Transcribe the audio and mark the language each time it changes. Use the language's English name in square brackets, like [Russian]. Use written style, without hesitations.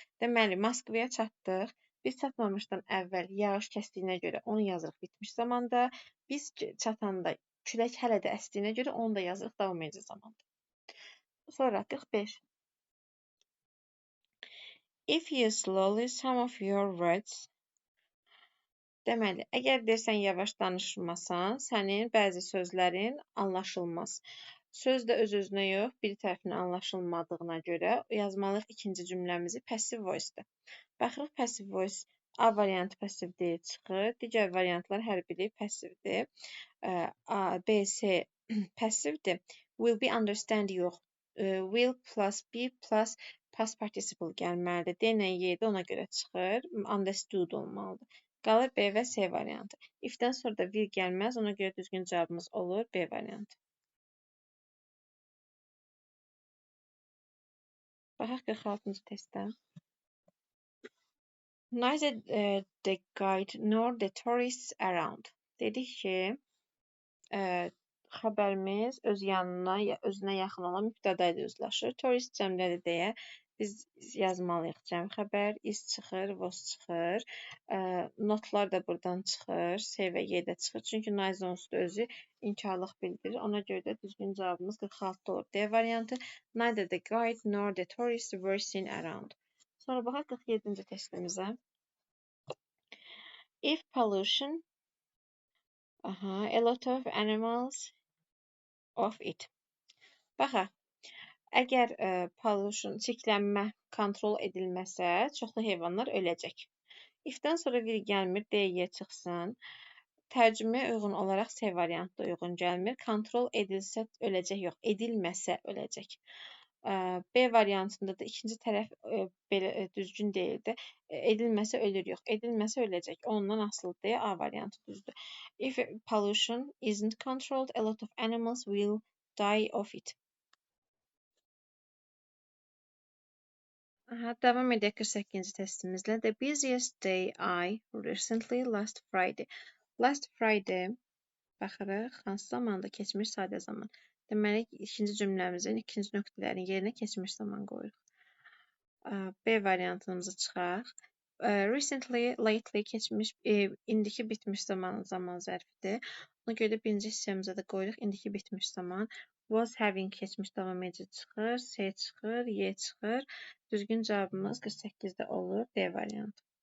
[Azerbaijani] Deməli, Moskvaya çatdıq. Biz çatmamışdan əvvəl yağış kəsdiyinə görə onu yazırıq bitmiş zamanda. Biz çatanda külək hələ də əsdiyinə görə onu da yazırıq davam edici zamanda. Sonra 45. [English] If you slowly some of your words [Azerbaijani] Deməli, əgər desən yavaş danışmasan, sənin bəzi sözlərin anlaşılmaz. Söz də öz-özünə yox, bir tərəfindən anlaşılmadığına görə yazmalıyıq ikinci cümləmizi passive voice-də. Baxırıq passive voice A variantı passive deyil çıxır. Digər variantlar hər biri passivdir. A, B, C passivdir. Will be understand yox. Will plus be plus past participle gəlməlidir. D ilə Y də ona görə çıxır. Understood olmalıdır. Qalır B və C variantı. If-dən sonra da will gəlməz. Ona görə düzgün cavabımız olur B variantı. Baxaq 46-cı testdə. [English] Neither the guide nor the tourists around. [Azerbaijani] Dedik ki, xəbərimiz öz yanına, özünə yaxın olan mübtəda ilə üzləşir. Tourist cəmləri deyə biz yazmalıyıq cəm xəbər, is çıxır, was çıxır. Notlar da buradan çıxır, S və Y də çıxır. Çünki neither onsuz da özü inkarlıq bildirir. Ona görə də düzgün cavabımız 46 olur. D variantı. [English] Neither the guide nor the tourists were seen around. [Azerbaijani] Sonra baxaq 47-ci testimizə. [English] If pollution, a lot of animals of it. [Azerbaijani] Baxaq, əgər pollution, çirklənmə kontrol edilməsə, çoxlu heyvanlar öləcək. If-dən sonra vir gəlmir, D-yə çıxsın. Tərcüməyə uyğun olaraq C variantı uyğun gəlmir. Kontrol edilsə öləcək, yox, edilməsə öləcək. B variantında da ikinci tərəf belə düzgün deyildi. Edilməsə ölür, yox, edilməsə öləcək. Ondan asılı deyə A variantı düzdür. [English] If pollution isn't controlled, a lot of animals will die of it. [Azerbaijani] Davam edək 48-ci testimizlə. [English] The busiest day I recently last Friday. [Azerbaijani] Last Friday baxırıq, hansı zamanda keçmiş sadə zaman. Deməli, ikinci cümləmizin ikinci nöqtələrin yerinə keçmiş zaman qoyuruq. B variantımızı çıxaq. Recently, lately keçmiş, indiki bitmiş zaman zərfidir. Ona görə də birinci hissəmizə də qoyuruq indiki bitmiş zaman. Was having keçmiş davam edici çıxır, C çıxır, Y çıxır. Düzgün cavabımız 48-də olur, D variantı.